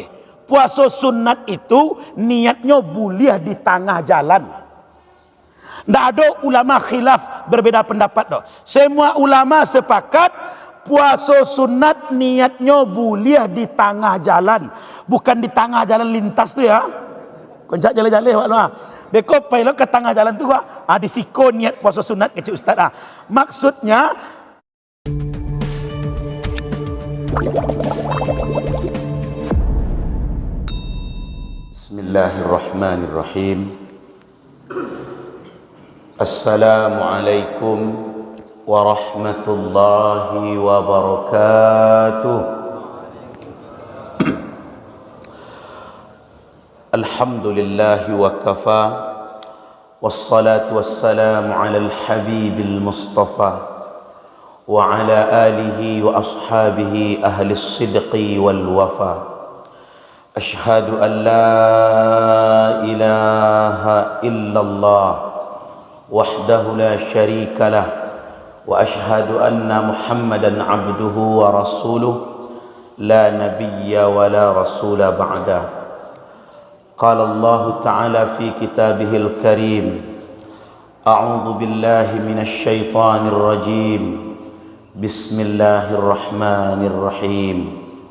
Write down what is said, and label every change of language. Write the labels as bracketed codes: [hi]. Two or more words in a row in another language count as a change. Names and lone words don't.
[ms] Puasa sunat itu niatnya boleh di tengah jalan. Tidak ada ulama khilaf berbeda pendapat doh. Semua ulama sepakat puasa sunat niatnya boleh di tengah jalan, bukan di tengah jalan lintas tu ya. [min] Koncak jalan-jalan wak lah. Beko pailo ke tengah jalan tu wak. Di siko niat puasa sunat kecil ustaz ah. Maksudnya Bismillahirrahmanirrahim. [ar] السلام عليكم ورحمة الله وبركاته. الحمد لله وكفى، والصلاة والسلام على الحبيب المصطفى وعلى آله وأصحابه أهل الصدق والوفاء. أشهد أن لا إله إلا الله وحده لا شريك له وأشهد أن محمدا عبده ورسوله لا نبي ولا رسول بعده. قال الله تعالى في كتابه الكريم، أعوذ بالله من الشيطان الرجيم، بسم الله الرحمن الرحيم.